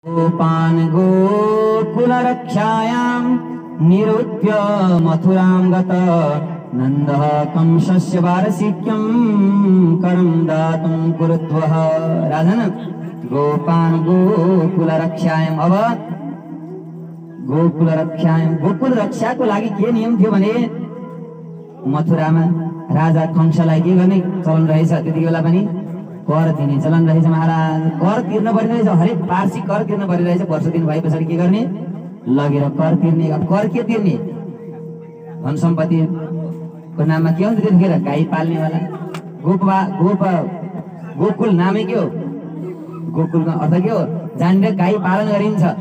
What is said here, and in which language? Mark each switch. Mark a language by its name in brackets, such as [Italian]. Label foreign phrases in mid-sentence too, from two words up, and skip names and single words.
[Sanskrit] गोपान् गोकुलरक्षायां निरूप्य मथुरां गत नन्दः कंसस्य वार्षिक्यं करं दातुं कुरुद्वः। राजन गोपान् गोकुलरक्षायां, [Nepali] अब गोकुलरक्षायां गोकुल रक्षाको लागि के नियम थियो भने मथुरामा राजा कंसलाई के गर्ने चलन रहेछ, त्यति बेला पनि कर दिने चलन रहेछ। महाराज कर तिर्न पर्ने रहेछ, हरेक वार्षिक कर तिर्न पर्ने रहेछ। वर्ष दिन भए पछाडि के गर्ने, लगेर कर तिर्ने। अब कर के तिर्ने, धन सम्पत्तिको नाममा के हुन्छ त्यतिखेर, गाई पाल्नेवाला गोकुल नामै के हो, गोकुलको अर्थ के हो, जहाँनिर गाई पालन गरिन्छ।